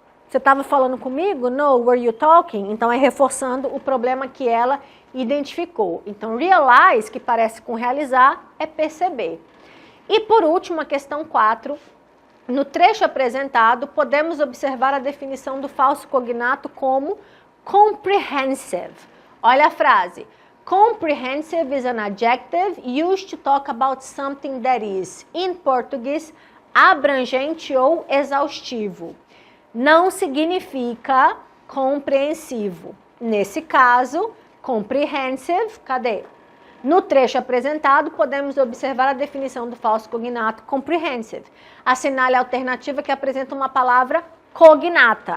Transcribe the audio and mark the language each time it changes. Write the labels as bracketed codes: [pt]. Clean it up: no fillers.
[pt] Você estava falando comigo? [en] No, were you talking? [pt] Então é reforçando o problema que ela identificou. Então realize, que parece com realizar, é perceber. E por último, a questão 4, no trecho apresentado, podemos observar a definição do falso cognato como comprehensive. Olha a frase. [en] Comprehensive is an adjective used to talk about something that is, in Portuguese, [pt] abrangente ou exaustivo. Não significa compreensivo. Nesse caso, comprehensive, cadê? No trecho apresentado, podemos observar a definição do falso cognato comprehensive. Assinale a alternativa que apresenta uma palavra cognata.